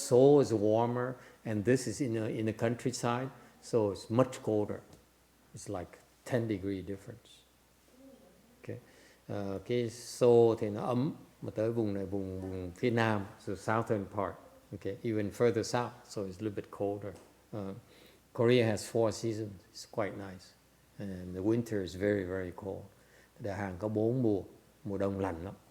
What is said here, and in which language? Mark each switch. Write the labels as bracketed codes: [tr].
[en] Seoul is warmer, and this is in the countryside, so it's much colder. It's like 10 degree difference. Okay. [vi] Cái Seoul thì nó ấm, mà tới vùng này vùng phía nam, [en] so southern part. Okay, even further south, so it's a little bit colder. Korea has 4 seasons. It's quite nice, and the winter is very very cold. [vi] Đại Hàn có 4 mùa đông lạnh lắm.